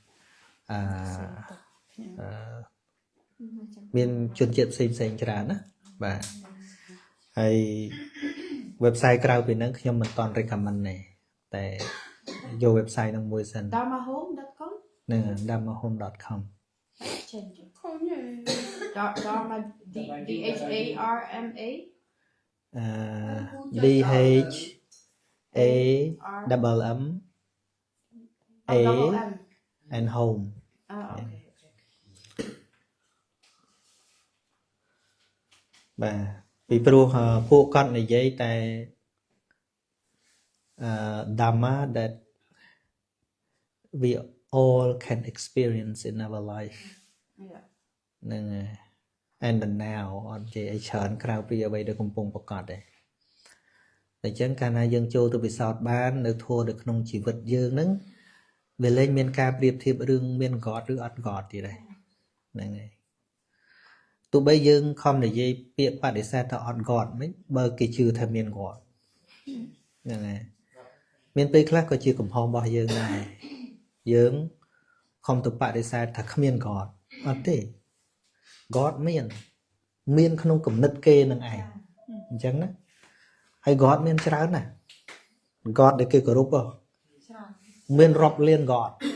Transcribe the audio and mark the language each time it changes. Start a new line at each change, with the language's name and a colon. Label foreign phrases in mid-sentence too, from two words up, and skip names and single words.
Khmer: មានជនជាតិផ្សេងច្រើនណាបាទហើយ website ក្រៅពីហ្នឹងខ្ញុំមិនទាន់ recommend ទេតែយក website ហ្នឹងមួយសិន damahome.com ហ្នឹង damahome.com
English: change ខំយេ dharma DHARMA DHAMMA and home
Khmer: អូខេ បាទពីព្រោះពួកគាត់និយាយតែ
English: dharma that we all can experience in our life
Khmer: ហ្នឹងហើយ
English: and the now
Khmer: អត់និយាយឲ្យច្រើនក្រៅពីអ្វីដែលកំពុង ប្រកបទេតែអញ្ចឹងកាលណាយើងចូលទៅពិសោធន៍បាននៅធម៌នៅក្នុងជីវិតយើងហ្នឹងវាលែងមានការប្រៀបធៀ បរឿងមាន God ឬអត់ God ទៀតទេហ្នឹងហើយទោះបីយើងខំនិយាយពាក្យបដិសេធថាអត់ God មិនបើគេជឿថាមាន God ហ្នឹងហើយមានពេលខ្លះក៏ជាកំហុសរបស់យើងដែរយើងខំទៅបដិសេធថាគ្មាន God អត់ទេ God មានក្នុងគំនិតគេនឹងឯងអញ្ចឹងណាហើយ God មានច្រើនណាស់ God ដែលគេគោរពមានរាប់លាន God